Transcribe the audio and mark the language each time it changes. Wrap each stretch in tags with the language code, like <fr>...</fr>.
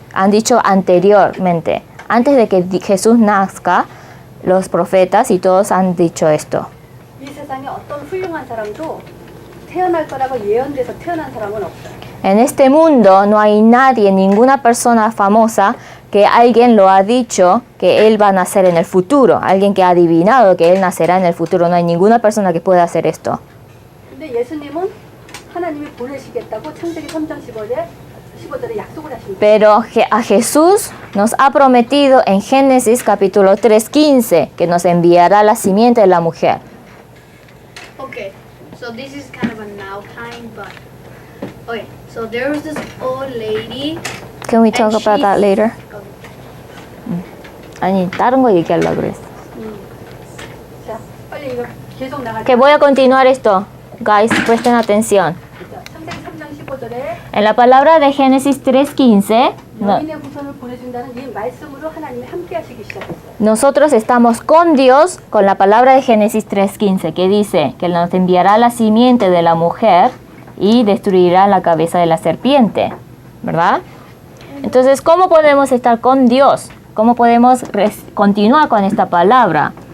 <es>Han dicho anteriormente, antes de que Jesús nazca, los profetas y todos han dicho esto.</es> <ko>이 세상에 어떤 훌륭한 사람도 태어날 거라고 예언돼서 태어난 사람은 없어요.</ko> <es>En este mundo no hay nadie, ninguna persona famosa que alguien lo ha dicho que él va a nacer en el futuro, alguien que ha adivinado que él nacerá en el futuro. No hay ninguna persona que pueda hacer esto.</es> <ko>근데 예수님은 하나님이 보내시겠다고 창세기 3장 15절에 약속을 하십니다.</ko> <es>Pero a Jesús nos ha prometido en Génesis capítulo 3:15 que nos enviará la simiente de la mujer.</es> <en>Okay, so this is kind of a now time, but okay, so there was this old lady. Can we talk And about that she's- later? Okay.</en> <ko>아니, 다른 거 얘기하려고 그랬어. 자, 빨리 이거 계속 나가자.</ko> <es>Que voy a continuar esto. Guys, presten atención.</es> <ko>자, 창세기 3장 15절에</ko> <es>En la palabra de Génesis 3:15,</es> <ko>여인의 후손을 보내준다는 이 말씀으로 하나님이 함께 하시기 시작했어요.</ko> <es>nosotros estamos con Dios con la palabra de Génesis 3:15 que dice que nos enviará la simiente de la mujer y destruirá la cabeza de la serpiente, ¿verdad? Entonces, ¿cómo podemos estar con Dios? ¿Cómo podemos continuar con esta palabra?</es>